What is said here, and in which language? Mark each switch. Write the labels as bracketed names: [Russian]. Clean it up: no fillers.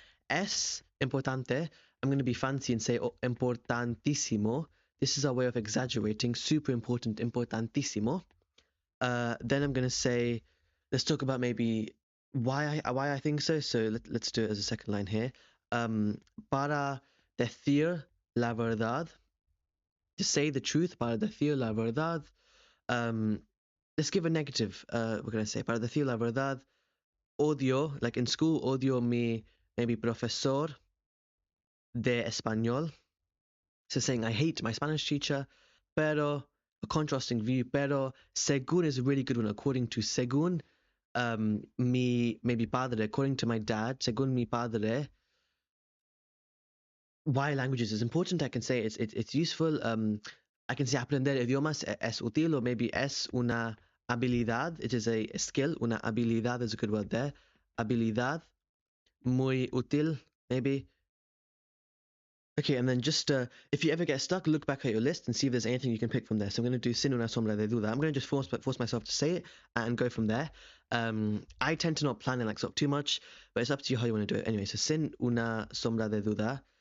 [Spanish] Es importante. [English] I'm going to be fancy and say importantísimo. This is our way of exaggerating. Super important, importantissimo. Then I'm going to say, let's talk about maybe why I think so. So let's do it as a second line here. [Spanish] Para decir la verdad. [English] To say the truth, [Spanish] para decir la verdad. [English] Let's give a negative. We're going to say, [Spanish] para decir la verdad, odio, [English] like in school, [Spanish] odio mi, [English] maybe [Spanish] profesor de español. [English] So saying, I hate my Spanish teacher, pero, a contrasting view, pero, según is a really good one, according to, [Spanish] según mi, [English] maybe padre, according to my dad, [Spanish] según mi padre, [English] why languages is important. I can say it's useful. I can say [Spanish] aprender idiomas es útil, [English] or maybe [Spanish] es una habilidad. [English] It is a skill. [Spanish] Una habilidad [English] is a good word there. [Spanish] Habilidad, muy útil, maybe. [English] Okay, and then just if you ever get stuck, look back at your list and see if there's anything you can pick from there. So I'm going to do [Spanish] sin una sombra de duda. [English] I'm going to just force myself to say it and go from there. I tend to not plan it like sort of too much, but it's up to you how you want to do it. Anyway, so [Spanish] sin una sombra de duda.